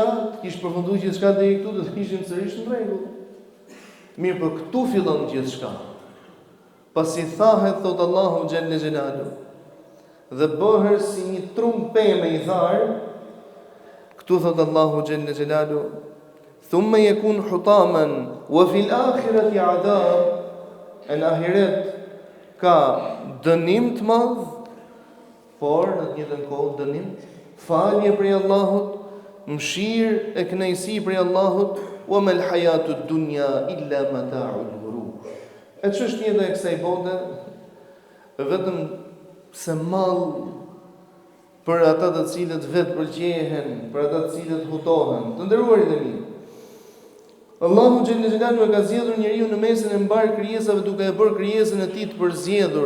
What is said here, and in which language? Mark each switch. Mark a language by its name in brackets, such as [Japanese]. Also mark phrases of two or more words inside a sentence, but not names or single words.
[Albanian] Të kish përfunduar gjithçka deri këtu, do të kishim sërish në rregull. Mirë, po këtu fillon gjithçka. Pasi thahet, thot Allahu [Arabic] جل جلاله, [Albanian] dhe bëher si një trum pemë i dharë, këtu thot Allahu [Arabic] جل جلاله, ثم يكون حطاما وفي الآخرة عذاب, [Albanian] në ahiret ka dënim të madh, por në të njëjtën kohë dënim, falje prej Allahut, mëshirë e kënaqësi prej Allahut, [Arabic] وما الحياة الدنيا إلا متاع الغرور. [Albanian] E çështja e kësaj bote vetëm se mall për ata të cilët vetë pëlqehen, për ata të cilët hutohen. Të nderuarit e mi, Allahu [Arabic] جل جلاله [Albanian] e ka zgjedhur njeriu në mesin e mbar krijesave duke e bërë krijesën e tij të përzgjedhur.